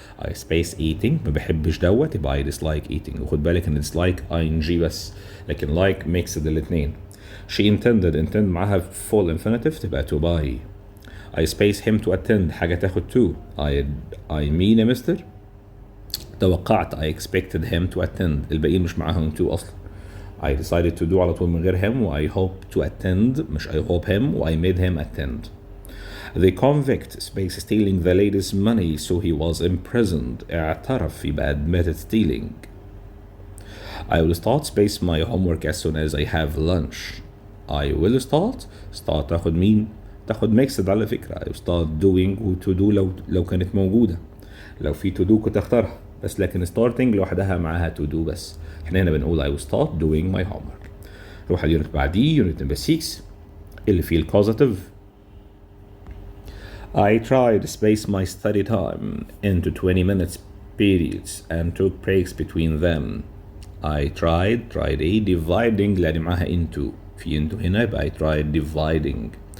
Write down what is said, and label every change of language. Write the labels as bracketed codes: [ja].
[en] I space eating [ar] ما بحبش دوت يبقى [en] I dislike eating. [ar] وخد بالك ان dislike ing بس، لكن like mixed الاتنين. [en] She intended [ar] معاها [en] full infinitive [ar] تبقى [en] to buy. I space him to attend [ar] حاجة تاخد [en] to. I mean [ar] يا مستر توقعت [en] I expected him to attend [ar] الباقيين مش معاهم [en] to أصلا. I decided to do [ar] على طول من غير [en] him و I hope to attend مش I hope him و I made him attend. The convict space stealing the lady's money so he was imprisoned [ar] اعترف يبقى [en] admitted stealing. I will start space my homework as soon as I have lunch. I will start [ar] تاخد مين؟ تاخد mixed على فكرة. [en] I will start doing [ar] و to do لو كانت موجودة، لو في to do كنت اختارها، بس لكن starting لوحدها معاها to do بس. احنا هنا بنقول [en] I will start doing my homework. [ar] روح اليونت بعديه يونت نمبر 6 اللي فيه الكوزاتيف. [en] I tried to space my study time into 20 minutes periods and took breaks between them. I tried a dividing [ar] لأن معاها [en] into، [ar] في [en] into [ar] هنا يبقى [en] I tried dividing.